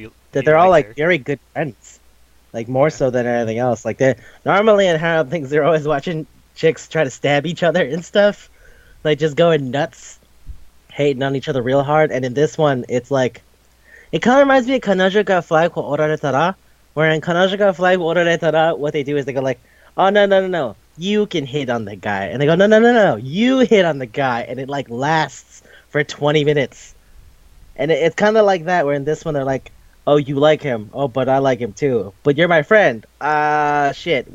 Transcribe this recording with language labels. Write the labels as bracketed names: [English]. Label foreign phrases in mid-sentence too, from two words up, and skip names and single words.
[English] they're all likes like her. very good friends. Like more so than anything else. Like they normally in harem things they're always watching chicks try to stab each other and stuff. Like just going nuts, hating on each other real hard. And in this one, it's like it kind of reminds me of Kanojo ga flag wa oraretara, where in Kanojo ga flag wa oraretara, what they do is they go like, oh no, you can hit on the guy, and they go no, you hit on the guy, and it like lasts for 20 minutes. And it's kind of like that, where in this one they're like, oh, you like him. Oh, but I like him too. But you're my friend. Shit.